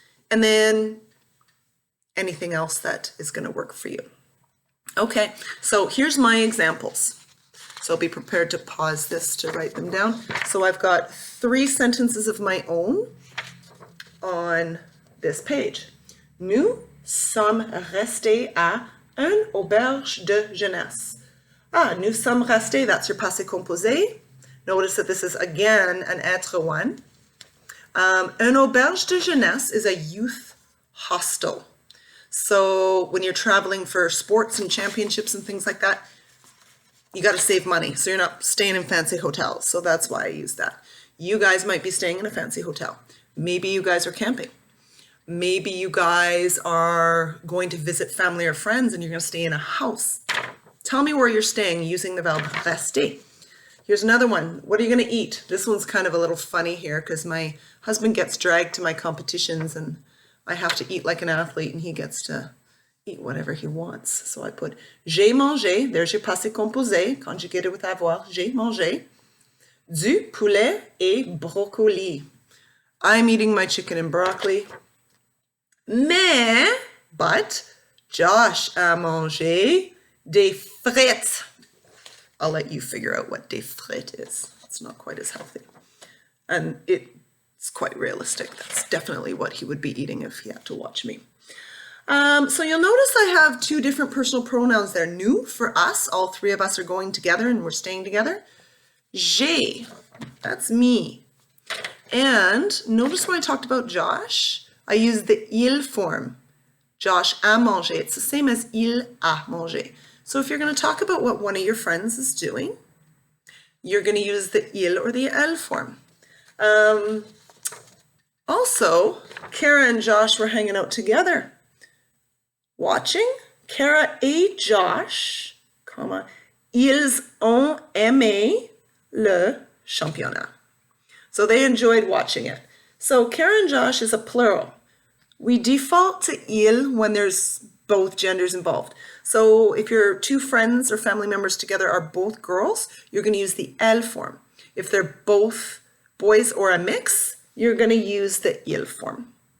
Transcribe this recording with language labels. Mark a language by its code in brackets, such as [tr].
[en] And then anything else that is going to work for you. Okay, so here's my examples. So be prepared to pause this to write them down. So I've got 3 sentences of my own on this page. [fr] Nous sommes restés à une auberge de jeunesse. Nous sommes restés, [en] that's your passé composé. Notice that this is again an être one. Une auberge de jeunesse is a youth hostel. So when you're traveling for sports and championships and things like that, you got to save money. So you're not staying in fancy hotels. So that's why I use that. You guys might be staying in a fancy hotel. Maybe you guys are camping. Maybe you guys are going to visit family or friends and you're going to stay in a house. Tell me where you're staying using the verb rester. Here's another one. What are you going to eat? This one's kind of a little funny here because my husband gets dragged to my competitions and I have to eat like an athlete and he gets to eat whatever he wants. So I put j'ai mangé, there's your passé composé, conjugated with avoir, [fr] j'ai mangé, du poulet et brocoli. [en] I'm eating my chicken and broccoli. [fr] But Josh a mangé des frites. [en] I'll let you figure out what des frites is. It's not quite as healthy. And it's quite realistic. That's definitely what he would be eating if he had to watch me. So you'll notice I have 2 different personal pronouns there. Nous for us, all 3 of us are going together and we're staying together. J'ai, that's me. And notice when I talked about Josh, I used the il form. Josh a mangé. It's the same as il a mangé. So if you're going to talk about what one of your friends is doing, you're going to use the il or the elle form. Also, Kara and Josh were hanging out together. [fr] Watching, Kara et Josh, ils ont aimé le championnat. [en] So they enjoyed watching it. So Kara and Josh is a plural. We default to il when there's both genders involved. So if your 2 friends or family members together are both girls, you're going to use the elle form. If they're both boys or a mix, you're going to use the il form.